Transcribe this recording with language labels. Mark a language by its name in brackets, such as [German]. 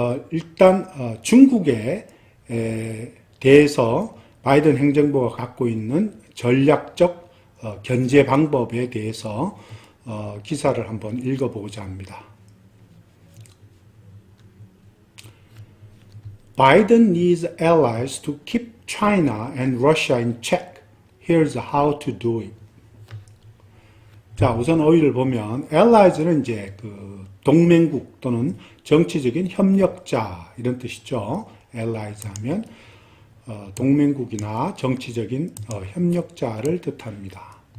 [Korean] 일단 중국에 대해서 바이든 행정부가 갖고 있는 전략적 견제 방법에 대해서 기사를 한번 읽어보고자 합니다. [English] Biden needs allies to keep China and Russia in check. Here's how to do it. [Korean] 자, 우선 어휘를 보면 allies는 이제 그 동맹국 또는 정치적인 협력자 이런 뜻이죠. allies 하면 동맹국이나 정치적인 협력자를 뜻합니다.